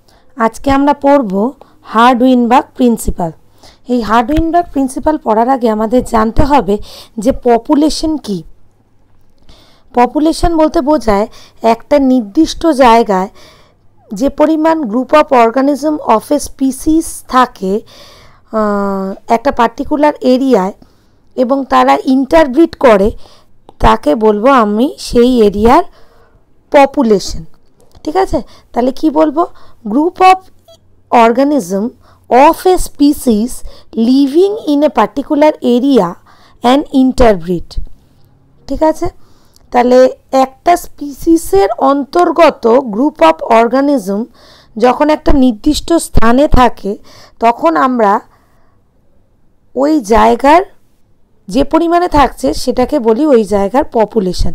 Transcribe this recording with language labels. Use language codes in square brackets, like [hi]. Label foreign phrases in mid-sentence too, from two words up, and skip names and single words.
[bn] আজ কে আমরা পড়বো হার্ড-উইনবার্গ প্রিন্সিপাল। এই হার্ড-উইনবার্গ প্রিন্সিপাল পড়ার আগে আমাদের জানতে হবে যে পপুলেশন কি। পপুলেশন বলতে বোঝায় একটা নির্দিষ্ট জায়গায় যে পরিমাণ [en] group of organism of a species [bn] থাকে একটা [en] particular area [bn] এবং তারা ইন্টারব্রিড করে তাকে বলবো আমি সেই [en] area's population. [bn] ঠিক আছে, তাহলে কি বলবো? [en] group of organism of a species living in a particular area and interbreed। [bn] ঠিক আছে, তাহলে একটা স্পিসিসের অন্তর্গত [en] group of organism [bn] যখন একটা নির্দিষ্ট স্থানে থাকে তখন আমরা ওই জায়গার যে পরিমাণে থাকছে সেটাকে বলি ওই জায়গার পপুলেশন।